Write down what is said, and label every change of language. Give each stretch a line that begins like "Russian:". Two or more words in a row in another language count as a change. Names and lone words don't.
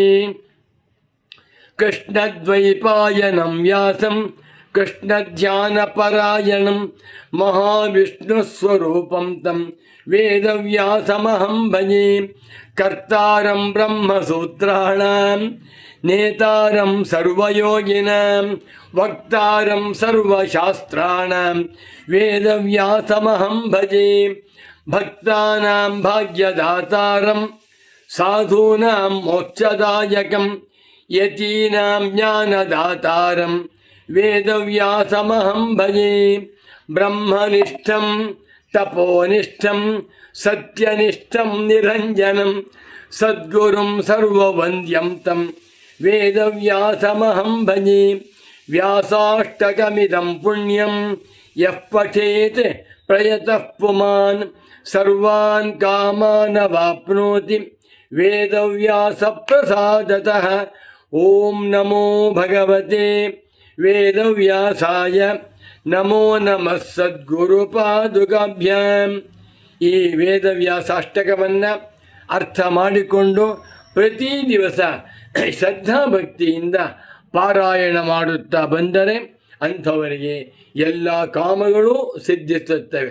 Sanskrit: ಕೃಷ್ಣದ್ವೈಪಾಯನಂ ವ್ಯಾಸಂ ಕೃಷ್ಣಧ್ಯಾನಪರಾಯಣಂ ಮಹಾವಿಷ್ಣುಸ್ವರೂಪಂ ತಂ ವೇದವ್ಯಾಸಮಹಂ ಭಜೆ ಕರ್ತಾರಂ ಬ್ರಹ್ಮಸೂತ್ರಾಣಾಂ ನೇತಾರಂ ಸರ್ವಯೋಗಿನಾಂ ವಕ್ತಾರಂ ಸರ್ವಶಾಸ್ತ್ರಾಣಾಂ ವೇದವ್ಯಾಸಮಹಂ ಭಜೆ ಭಕ್ತಾನಾಂ ಭಾಗ್ಯದಾತಾರಂ ಸಾಧೂನಾಂ ಮೋಕ್ಷದಾಯಕಂ ಯತೀನಾಂ ಜ್ಞಾನದಾತಾರಂ ವೇದವ್ಯಾಸಮಹಂ ಭಜೆ ಬ್ರಹ್ಮನಿಷ್ಠಂ ತಪೋನಿಷ್ಠಂ ಸತ್ಯನಿಷ್ಠಂ ನಿರಂಜನಂ ಸದ್ಗುರುಂ ಸರ್ವವಂದ್ಯಂ ತಂ ವೇದವ್ಯಾಸಮಹಂ ಭಜೆ ವ್ಯಾಸಾಷ್ಟಕಮಿದಂ ಪುಣ್ಯಂ ಯಃ ಪಠೇತ್ ಪ್ರಯತಃ ಪುಮಾನ್ ಸರ್ವಾನ್ ಕಾಮಾನವಾಪ್ನೋತಿ ವೇದವ್ಯಾಸಪ್ರಸಾದತಃ ಓಂ ನಮೋ ಭಗವತೆ ವೇದವ್ಯಾಸಾಯ ನಮೋ ನಮಃ ಸದ್ಗುರುಪಾದುಕಾಭ್ಯಾಂ.
Kannada: ಈ ವೇದವ್ಯಾಸಾಷ್ಟಕವನ್ನು ಅರ್ಥ ಮಾಡಿಕೊಂಡು ಪ್ರತಿ ದಿವಸ ಶ್ರದ್ಧಾಭಕ್ತಿಯಿಂದ ಪಾರಾಯಣ ಮಾಡುತ್ತಾ ಬಂದರೆ ಅಂಥವರಿಗೆ ಎಲ್ಲ ಕಾಮಗಳೂ ಸಿದ್ಧಿಸುತ್ತವೆ.